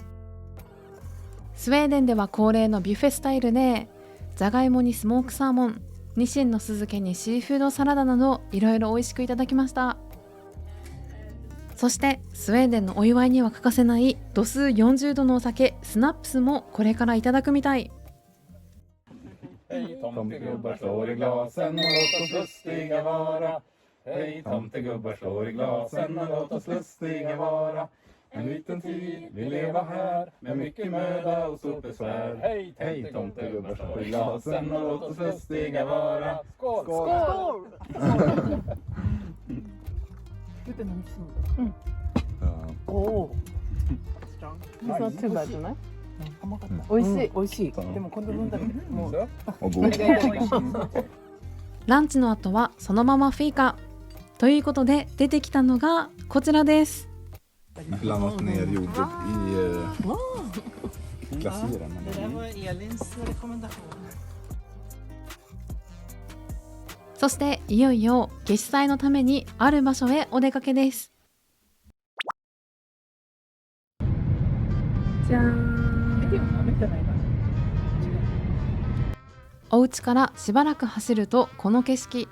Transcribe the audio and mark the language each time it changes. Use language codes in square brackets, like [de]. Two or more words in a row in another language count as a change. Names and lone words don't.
[ja] スウェーデンでは恒例のビュッフェスタイルで、じゃがいもにスモークサーモン、ニシンの酢漬けにシーフードサラダなどいろいろ美味しくいただきました。そしてスウェーデンのお祝いには欠かせない度数40度のお酒スナップスもこれからいただくみたい。 [sv] Hej tomtegubbar slår i glasen och låt oss lustiga vara. Hej tomtegubbar slår i glasen och låt oss lustiga vara. En liten tid vi leva här med mycket möda och stort besvär. Hej tomtegubbar slår i glasen och låt oss lustiga vara. Skål! Skål! Ja. [ja] お。 [en] It's not too bad [ja] じゃない？美味しい。美味しい。でも今度飲んだらもう [sv] Och god. [ja] ランチの後はそのままフィーカということで出てきたのがこちらです。 [sv] Blandat ner jordgubb i glasyren. Elins rekommendation. [ja] そしていよいよ夏至祭のためにある場所へお出かけです。じゃーん。お家からしばらく走るとこの景色。